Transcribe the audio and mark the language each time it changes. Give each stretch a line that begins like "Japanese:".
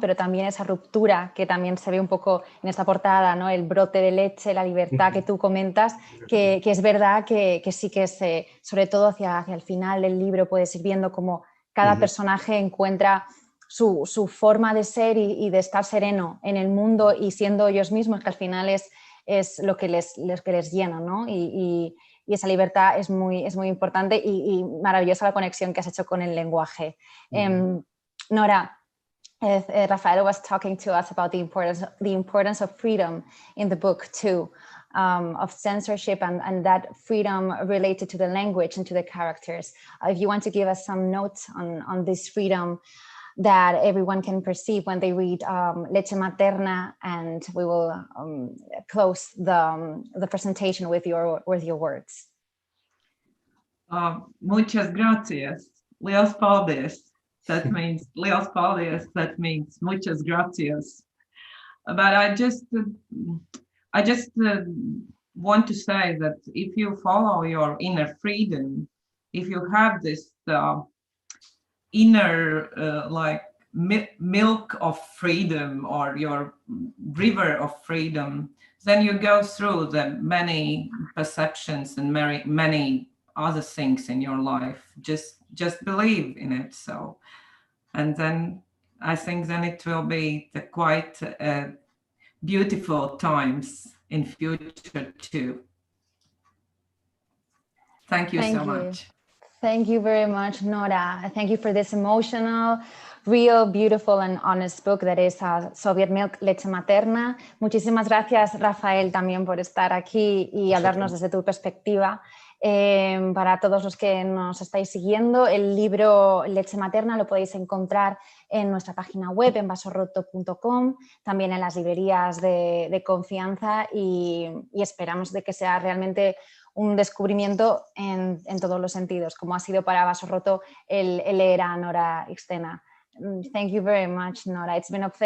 Spanish: Pero también esa ruptura que también se ve un poco en esta portada, ¿no? El brote de leche, la libertad que tú comentas, que es verdad que sí que es, sobre todo hacia el final del libro, puedes ir viendo cómo cada personaje encuentra su forma de ser y de estar sereno en el mundo y siendo ellos mismos, que al final es lo que les llena, ¿no? Y esa libertad es muy importante y maravillosa la conexión que has hecho con el lenguaje.
English: Nora, Rafael was talking to us about the importance of freedom in the book too, of censorship and that freedom related to the language and to the characters. If you want to give us some notes on this freedom that everyone can perceive when they read Leche Materna, and we will close the presentation with your words.
Spanish: Muchas gracias.
Latvian: Liels paldies.
English: That means
Latvian: liels paldies.
English: That means
Spanish: muchas gracias.
English: But I just want to say that if you follow your inner freedom, if you have this inner like milk of freedom or your river of freedom, then you go through the many perceptions and many other things in your life. Just believe in it. So, and then I think then it will be the quite beautiful times in future too. Thank you so much. Thank you very much, Nora. Thank you for this emotional, real, beautiful and honest book that is Soviet Milk, Leche Materna.
Spanish: Muchísimas gracias, Rafael, también por estar aquí y hablarnos desde tu perspectiva. Para todos los que nos estáis siguiendo, el libro Leche Materna lo podéis encontrar en nuestra página web, en vasorroto.com, también en las librerías de confianza y esperamos de que sea realmente un descubrimiento en todos los sentidos, como ha sido para Vaso Roto el leer a Nora Ikstena.
English: Thank you very much, Nora. It's been a pleasure.